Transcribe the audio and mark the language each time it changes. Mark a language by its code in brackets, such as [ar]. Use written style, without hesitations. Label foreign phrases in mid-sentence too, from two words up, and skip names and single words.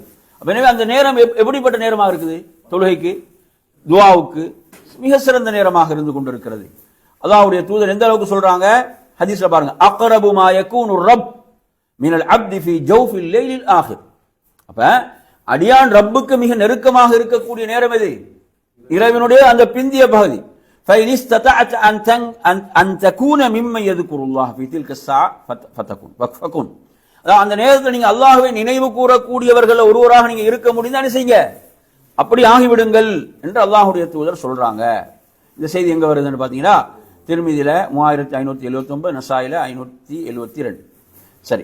[ta] எனவே அந்த நேரம் எப்படிப்பட்ட நேரமாக இருக்குது? தொழுகைக்கு, துஆவுக்கு மிக சிறந்த நேரமாக இருந்து கொண்டிருக்கிறது. அல்லாஹ்வுடைய தூதர் எந்த அளவுக்கு சொல்றாங்க? ஹதீஸ்ல பாருங்க, [ar] أقرب ما يكون الرب من العبد في جوف الليل الآخر. [ta] அப்ப அடியான் ரப்புக்கு மிக நெருக்கமாக இருக்கக்கூடிய நேரம் எது? இரவினுடைய அந்த பிந்திய பகுதி. [ar] فإن استطعت أن تكون ممن يذكر الله في تلك الساعة فكن. [ta] அந்த நேரத்தில் நீங்க அல்லாஹ்வை நினைவு கூறக்கூடியவர்கள் ஒருவராக நீங்க இருக்க முடிந்தா என்ன செய்யுங்க? அப்படி ஆகிவிடுங்கள் என்று அல்லாஹ்வுடைய தூதர் சொல்றாங்க. இந்த செய்தி எங்க வருதுன்னு பாத்தீங்கன்னா, திர்மிதியில 3579, நசாயில 572. சரி.